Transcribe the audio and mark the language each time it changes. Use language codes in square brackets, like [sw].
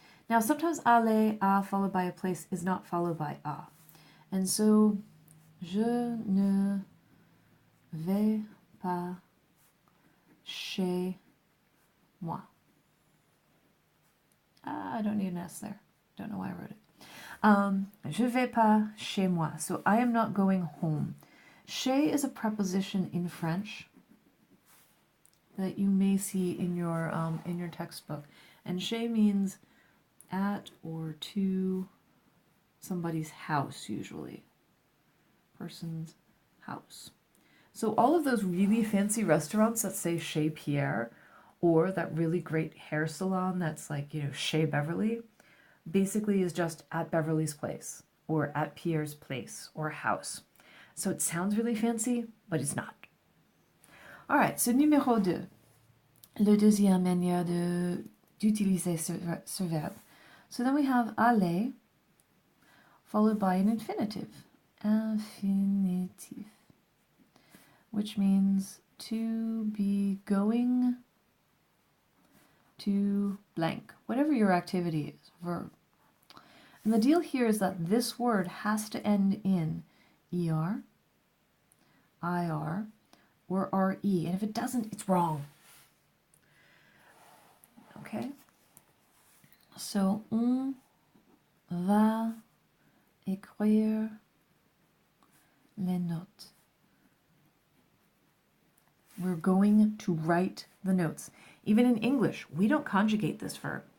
[en] Now, sometimes aller, a followed by a place is not followed by a. And so, [fr] je ne vais pas chez moi. [en] I don't need an S there. Don't know why I wrote it. [fr] Je vais pas chez moi. [en] So I am not going home. Chez is a preposition in French that you may see in your textbook. And chez means at or to somebody's house, usually. Person's house. So all of those really fancy restaurants that say Chez Pierre, or that really great hair salon that's like, Chez Beverly, basically is just at Beverly's place, or at Pierre's place, or house. So it sounds really fancy, but it's not. All right, so numéro 2. [fr] Le deuxième manière d'utiliser ce verbe. [en] So then we have aller, followed by an infinitive. Infinitive. Which means to be going to blank. Whatever your activity is, verb. And the deal here is that this word has to end in er, ir, or re. And if it doesn't, it's wrong. Okay? So, [fr] on va écrire les notes. [en] We're going to write the notes. Even in English, we don't conjugate this verb.